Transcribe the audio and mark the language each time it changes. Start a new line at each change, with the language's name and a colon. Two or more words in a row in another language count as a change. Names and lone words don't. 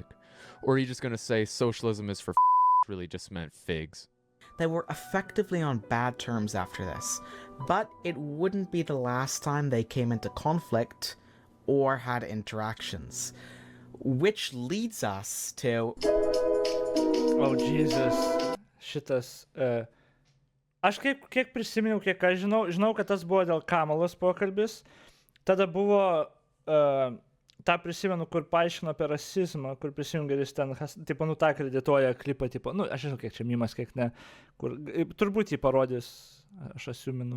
English: Or are you just gonna say socialism is for really just meant figs? They were effectively on bad terms after this, but it wouldn't be the last time they came into conflict or had interactions. Which leads us to... Oh, Jesus.
Lithuanian: Šitas. Aš kiek prisiminiau, kiek aš žinau, kad tas buvo dėl Kamalos pokalbis. Tada buvo, tą prisimenu, kur paaiškino apie rasizmą, kur prisijungeris ten, tipo, tą kredituoja klipą, tipo, aš žinau, kiek čia mimas, kiek ne, kur, turbūt jį parodys, aš asiuminu.